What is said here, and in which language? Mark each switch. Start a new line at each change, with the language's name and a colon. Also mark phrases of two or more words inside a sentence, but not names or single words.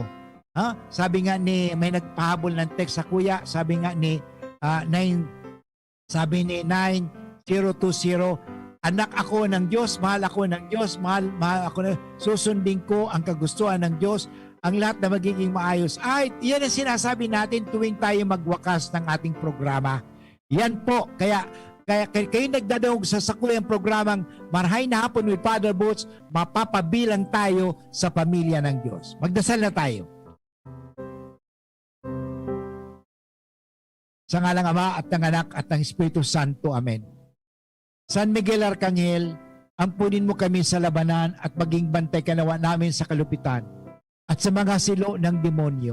Filipino: Sabi nga may nagpahabol ng text sa kuya, sabi nga ni 9020, anak ako ng Diyos, mahal ako ng Diyos, mahal ako susundin ko ang kagustuhan ng Diyos, ang lahat na magiging maayos. Ay, yan ang sinasabi natin tuwing tayo magwakas ng ating programa.
Bikol: Yan po, kaya kayo nagdadaog sa sakuyang programang Marhay na Hapon with Father Boots,
Filipino: mapapabilang tayo sa pamilya ng Diyos. Magdasal na tayo. Sa ngalang Ama at ng Anak at ng Espiritu Santo. Amen. San Miguel Arcangel, ampunin mo kami sa labanan at maging bantay kanawa namin sa kalupitan at sa mga silo ng demonyo.